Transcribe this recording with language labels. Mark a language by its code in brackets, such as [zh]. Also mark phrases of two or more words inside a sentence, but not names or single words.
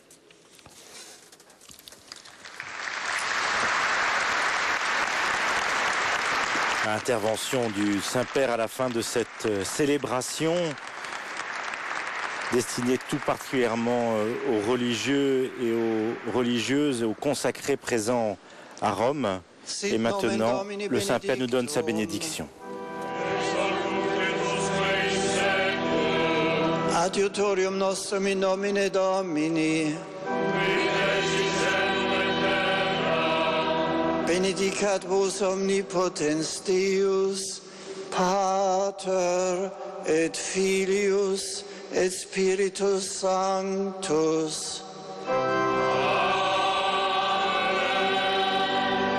[fr] Intervention du Saint-Père à la fin de cette célébration destinée tout particulièrement aux religieux et aux religieuses et aux consacrés présents à Rome. Et maintenant, le Saint-Père nous donne sa bénédiction. [la] Adiutorium nostrum in nomine Domini. Benedicat vos omnipotens Deus, Pater et Filius et Spiritus Sanctus.